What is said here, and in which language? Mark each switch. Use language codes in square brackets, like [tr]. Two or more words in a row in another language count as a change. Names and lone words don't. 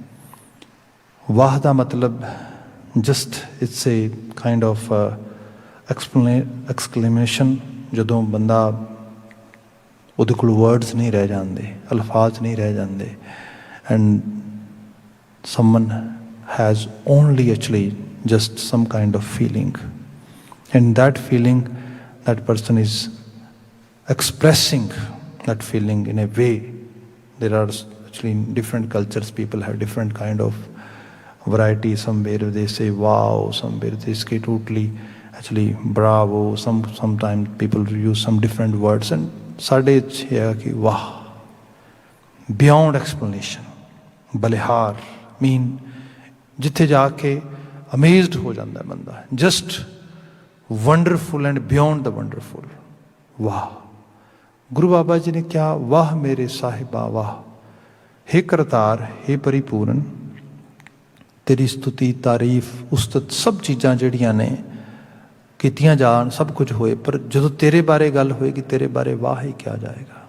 [pa] ਵਾਹ ਦਾ ਮਤਲਬ [en] just it's a kind of exclamation. [pa] ਜਦੋਂ ਬੰਦਾ, ਉਹਦੇ ਕੋਲ ਵਰਡਸ ਨਹੀਂ ਰਹਿ ਜਾਂਦੇ, ਅਲਫਾਜ਼ ਨਹੀਂ ਰਹਿ ਜਾਂਦੇ, [en] and someone has only actually just some kind of feeling, and that feeling, that person is expressing that feeling in a way. There are actually in different cultures people have different kind of variety. Somewhere they say wow, somewhere they say totally actually bravo, sometimes people use some different words, and [pa] ਸਾਡੇ ਹੈ ਕਿ ਵਾਹ [en] beyond explanation, [pa] ਬਲਿਹਾਰ, mean ਜਿੱਥੇ ਜਾ ਕੇ ਅਮੇਜ਼ਡ ਹੋ ਜਾਂਦਾ ਬੰਦਾ, [en] just wonderful and beyond the wonderful. [pa] ਵਾਹ, ਗੁਰੂ ਬਾਬਾ ਜੀ ਨੇ ਕਿਹਾ, ਵਾਹ ਮੇਰੇ ਸਾਹਿਬਾ ਵਾਹ, ਹੇ ਕਰਤਾਰ, ਹੇ ਪਰਿਪੂਰਨ, ਤੇਰੀ ਸਤੁਤੀ, ਤਾਰੀਫ, ਉਸਤਤ ਸਭ ਚੀਜ਼ਾਂ ਜਿਹੜੀਆਂ ਨੇ ਕੀਤੀਆਂ ਜਾਣ, ਸਭ ਕੁਝ ਹੋਏ, ਪਰ ਜਦੋਂ ਤੇਰੇ ਬਾਰੇ ਗੱਲ ਹੋਏਗੀ ਤੇਰੇ ਬਾਰੇ ਵਾਹ ਹੀ ਕਿਹਾ ਜਾਏਗਾ।